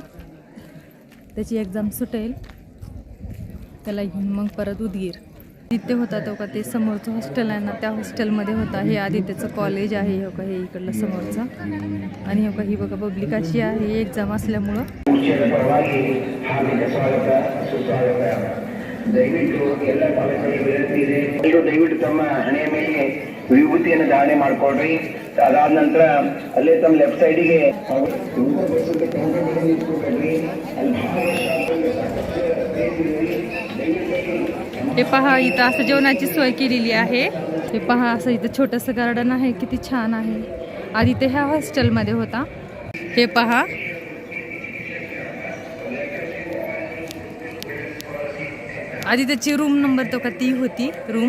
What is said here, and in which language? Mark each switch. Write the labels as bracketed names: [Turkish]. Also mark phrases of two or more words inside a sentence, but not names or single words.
[Marathi] त्याची एक्झाम सुटेल त्याला घेऊन मग परत उदगीर। तिथे होता तो का ते समोरचं हॉस्टेल आहे ना, त्या हॉस्टेलमध्ये होता। हे आदित्यचं कॉलेज आहे हो का, हे इकडलं समोरचं। आणि हो का ही बघा पब्लिक अशी आहे एक्झाम असल्यामुळं। [Kannada] ದಯವಿಟ್ಟು ತಮ್ಮ ಹಣೆಯ ಮೇಲೆ ವಿಭೂತಿಯನ್ನು ಧಾರಣೆ ಮಾಡ್ಕೊಳ್ರಿ। ಅದಾದ ನಂತರ ಅಲ್ಲೇ ತಮ್ಮ [English] left side [Marathi] हे पहा इथं असं जेवणाची सोय केलेली आहे। हे पहा असं इथं छोटंसं गार्डन आहे, किती छान आहे। आदित्य ह्या हॉस्टेलमध्ये होता। हे पहा आदित्यची [English] room number [Marathi] तो का ती होती रूम।